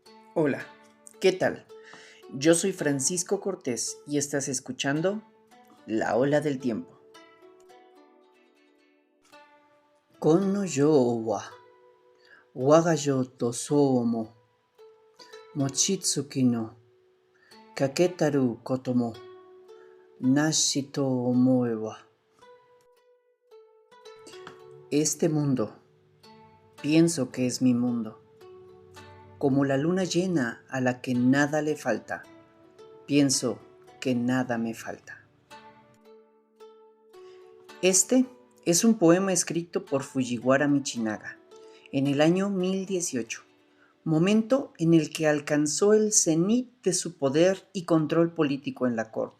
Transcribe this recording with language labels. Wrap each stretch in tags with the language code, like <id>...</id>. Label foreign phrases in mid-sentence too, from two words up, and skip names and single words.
<es>Hola, ¿qué tal? Yo soy Francisco Cortés y estás escuchando La Ola del Tiempo.</es> <ja>この世は我が世とそうも望月の欠けたることもなしと思えば.</ja> <es>Este mundo, pienso que es mi mundo, como la luna llena a la que nada le falta, pienso que nada me falta. Este es un poema escrito por Fujiwara Michinaga en el año 1018, momento en el que alcanzó el cenit de su poder y control político en la corte.</es>